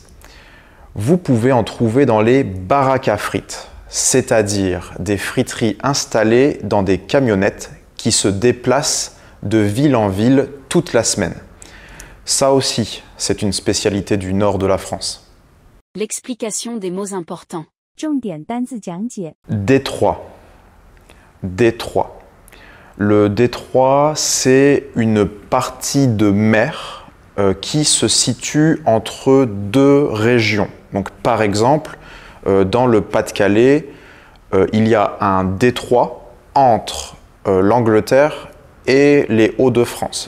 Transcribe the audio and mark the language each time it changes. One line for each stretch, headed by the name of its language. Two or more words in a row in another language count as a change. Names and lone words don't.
French: Vous pouvez en trouver dans les baraques à frites, c'est-à-dire des friteries installées dans des camionnettes qui se déplacent de ville en ville toute la semaine. Ça aussi, c'est une spécialité du nord de la France. L'explication des mots importants.
Chinese: 重点单字讲解
French: Détroit. Détroit. Le détroit, c'est une partie de mer qui se situe entre deux régions. Donc, par exemple, dans le Pas-de-Calais, il y a un détroit entre l'Angleterre et les Hauts-de-France.